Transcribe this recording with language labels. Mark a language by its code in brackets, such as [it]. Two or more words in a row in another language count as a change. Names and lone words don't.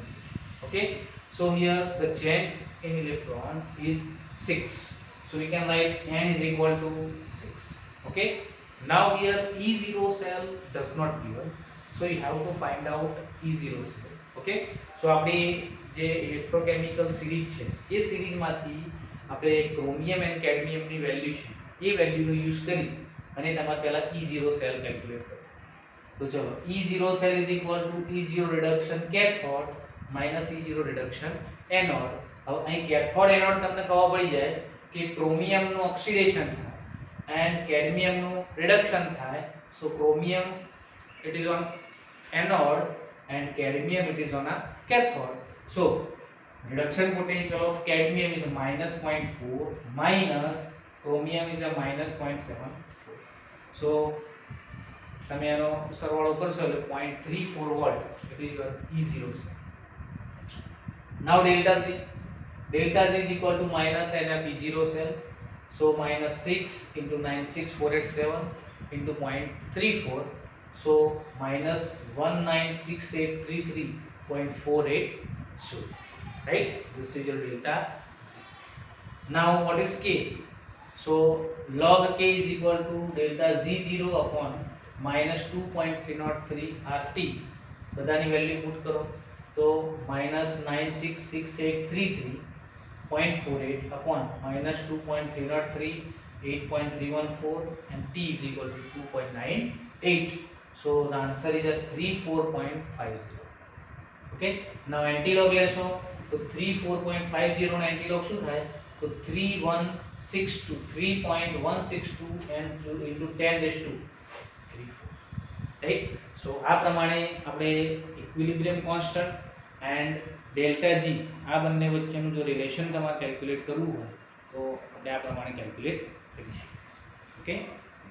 [en] Okay, so here the change in electron is 6, so we can write n is equal to 6. Okay, now here E0 cell does not given, so you have to find out E0 cell. Okay, so [gu] આપણી જે [en] electrochemical series [gu] છે એ સિરીઝમાંથી આપણે ક્રોમિયમ એન્ડ કેડમિયમની વેલ્યુ છે એ વેલ્યુનો યુઝ કરી અને તમારે પહેલા [en] E0 cell calculate [gu] કરો. તો ચલો [en] E0 cell is equal to E0 reduction cathode minus E0 reduction anode. [gu] હવે અહીં [en] cathode anode [gu] તમને ખબર પડી જાય કે ક્રોમિયમનું ઓક્સિડેશન થાય and cadmiumનું રિડક્શન થાય. [en] So chromium it is on anode and cadmium it is on a cathode. So reduction potential of cadmium is minus 0.4 minus chromium is a minus 0.74. [gu] So તમે એનો સરવાળો કરશો એટલે 0.34 વોલ્ટ એટલે E0 છે. [en] Now delta Z is equal to minus NF E0 cell. So minus 6 into 96487 into 0.34. So minus 196833.48. So right, this is your delta Z. Now what is K? So log K is equal to delta Z0 upon minus 2.303 RT. [gu] બધાની value put કરો તો [en] minus 966833.48 upon minus 2.303 8.314 and T is equal to 2.98. So the answer is at 34.50. Okay, now antilog [gu] લેશો તો [en] 34.50 નો antilog [gu] શું થાય તો [en] 3162 3.162 and into 10 raised to 34. [gu] રાઈટ. સો આ પ્રમાણે આપણે [en] equilibrium constant and delta G, [gu] આ બંને વચ્ચેનું જો રિલેશન તમારે કેલ્ક્યુલેટ કરવું હોય તો આપણે આ પ્રમાણે કેલ્ક્યુલેટ કરી શકીએ. ઓકે.